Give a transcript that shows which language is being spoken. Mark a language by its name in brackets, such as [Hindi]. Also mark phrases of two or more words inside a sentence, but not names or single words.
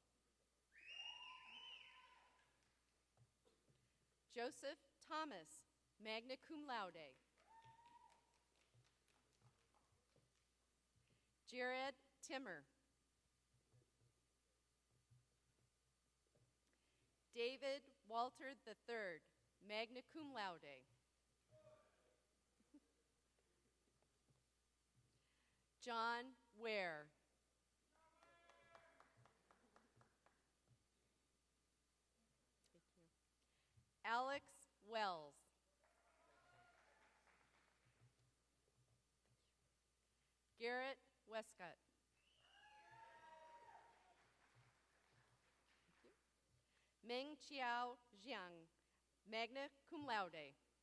[English] Joseph Thomas, [Latin] magna cum laude. [English] Jared Timmer. David Walter III, [Latin] magna cum laude. [English] John Ware. Alex Wells. Garrett Westcott. Meng Chiao Jiang, [Latin] magna cum laude.